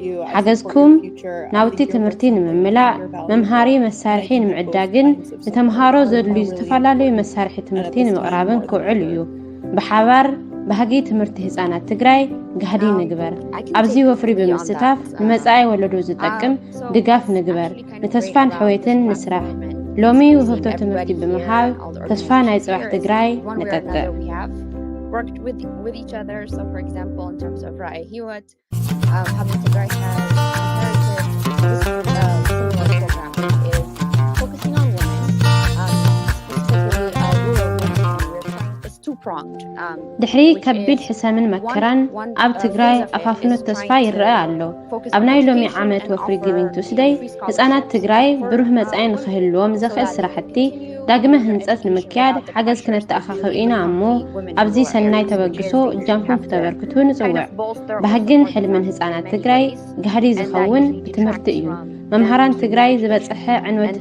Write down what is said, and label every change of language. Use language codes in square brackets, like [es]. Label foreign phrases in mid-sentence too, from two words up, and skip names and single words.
[ti] ሓገዝኩም ናውቲ ትምህርቲ ንምምላእ መምሃሪ መሳርሒ ንምዕዳግን ንተምሃሮ ዘድልዩ ዝተፈላለዩ መሳርሒ ትምህርቲ ንምቕራብን ክውዕል እዩ። ብሓባር ባህጊ ትምህርቲ ህፃናት ትግራይ ጋህዲ ንግበር። ኣብዚ ወፍሪ ብምስታፍ ንመጻኢ ወለዶ ዝጠቅም ድጋፍ ንግበር። ንተስፋን ሕወትን ንስራሕ። ሎሚ ውህብቶ ትምህርቲ ብምሃብ ተስፋ ናይ ጽባሕ ትግራይ ንጠጥዕ። [en] Worked with each other. So, for example, in terms of Ra'ay Hiwat, Having Tigray has inherited this similar program is focusing on women, specifically rural women. It's two-pronged. [ti] ድሕሪ ከቢድ ሕሰምን መከራን ኣብ ትግራይ ኣፋፍኖት ተስፋ ይረአ ኣሎ። ኣብ ናይ ሎሚ ዓመት ወፍሪ ጊቪንግ ቱስደይ ህፃናት ትግራይ ብሩህ መጻኢ ንኽህልዎም ዘኽእል ስራሕቲ ዳግመ ህንፀት ንምክያድ ሓገዝ ክነተኣኻኽብ ኢና እሞ ኣብዚ ሰናይ ተበግሶ እጃምኩም ክተበርክቱ ንጽውዕ። ባህግን ሕልምን ህፃናት ትግራይ ጋህዲ ዝኸውን ብትምህርቲ እዩ። መምሃራን ትግራይ ዝበፅሐ ዕንወትን